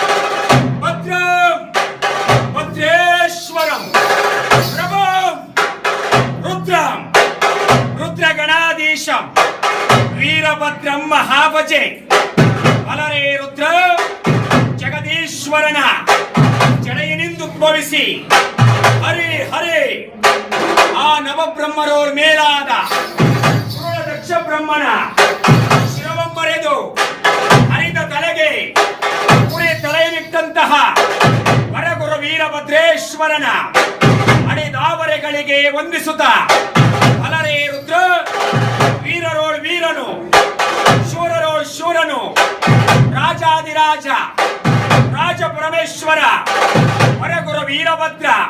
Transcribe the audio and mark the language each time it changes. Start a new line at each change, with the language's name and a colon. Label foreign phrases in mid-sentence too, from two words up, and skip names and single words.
Kannada: ಭದ್ರಂ ಭದ್ರೇಶ್ವರಂ ಪ್ರಭಂ ರುದ್ರಂ ರುದ್ರಗಣಾಧೀಶಂ ವೀರಭದ್ರಂ ಮಹಾಭಜೆ. ಅಲರೇ ರುದ್ರ ಜಗದೀಶ್ವರನ ಜಡೆಯನಿಂದುದ್ಭವಿಸಿ ಹರೇ ಹರೇ ಆ ನವಬ್ರಹ್ಮರೋರ್ ಮೇಲಾದ ದಕ್ಷ ಬ್ರಹ್ಮನ ಶಿರವೊಂಬರೆದು ಹರಿದ ತಲೆಗೆ ಪುರಿ ತಲೆಯನ್ನಿಟ್ಟಂತಹ ವರಗುರು ವೀರಭದ್ರೇಶ್ವರನ ಅಡೆದಾವರೆಗಳಿಗೆ ವಂದಿಸುತ್ತ ಅಲರೇ ರುದ್ರ ವೀರರೋಳ್ ವೀರನು ಶೂರರೋಳ್ ಶೂರನು ರಾಜಾದಿರಾಜ ರಾಜ ಪರಮೇಶ್ವರ ವರಗುರು ವೀರಭದ್ರ